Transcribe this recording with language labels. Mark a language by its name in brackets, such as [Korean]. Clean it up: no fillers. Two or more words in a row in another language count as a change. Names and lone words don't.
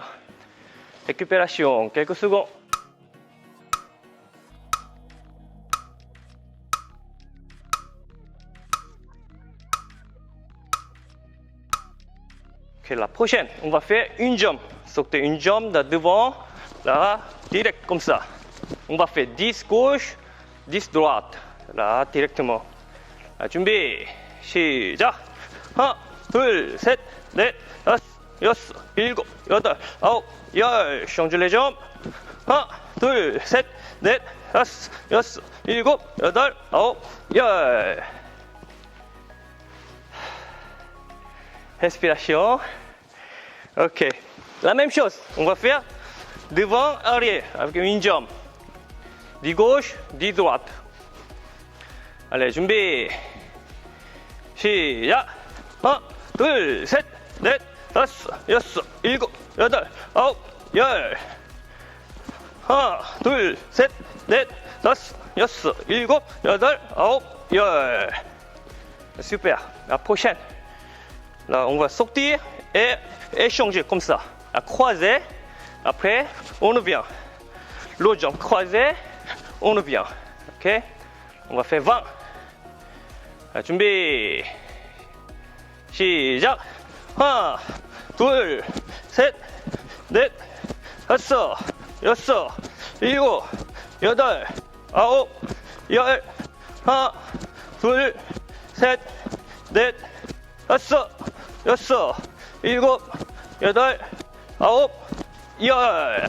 [French] Récupération, quelques secondes. Ok, la prochaine, on va faire une jambe. Sauter une jambe de devant, là, direct comme ça. On va faire 10 gauche, 10 droite. Là, directement. [Korean] 자, 준비, 시작! 1, 2, 3, 4, 5, 6, 7, 8, 9, 10. [French] Change les jambes. 1, 2, 3, 4, 5, 6, 7, 8, 9, 10. Respiration. Ok. La même chose. On va faire devant, arrière, avec une jambe. 10 gauche, 10 droite. Allez, [Korean] 준비. 시작. 1, 2, 3, 4, 5, 6, 7, 8, 9, 10. 1, 2, 3, 4, 5, 6, 7, 8, 9, 10. [French] Super. La prochaine. Là, on va sortir et échanger comme ça. À croiser. Après, on revient. L'autre jambe croisée, on revient. Ok? On va faire 20. [Korean] 자, 준비. 시작. 1, 2, 3, 4, 5, 6, 7, 8, 9, 10. 1, 2, 3, 4, 5, 6, 7, 8, 9, 10.